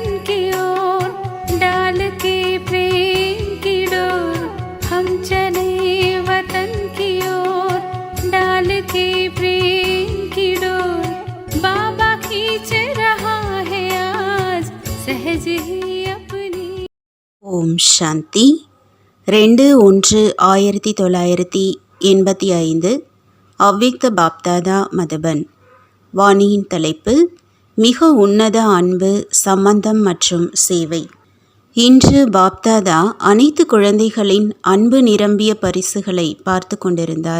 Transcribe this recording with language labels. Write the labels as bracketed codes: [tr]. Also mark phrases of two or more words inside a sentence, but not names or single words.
[hi] की ओर डाल के प्रेम की डोर। हम चले वतन की ओर डाल के प्रेम की डोर। बाबा खींच रहा है आज सहज ही अपनी। [ta] ஓம் சாந்தி 2-1-1985 அவ்விக்த பாப்தாதா மதபன். வாணியின் தலைப்பு மிக உன்னத அன்பு, சம்பந்தம் மற்றும் சேவை. இன்று பாப்தாதா அனைத்து குழந்தைகளின் அன்பு நிரம்பிய பரிசுகளை பார்த்து கொண்டிருந்தார்.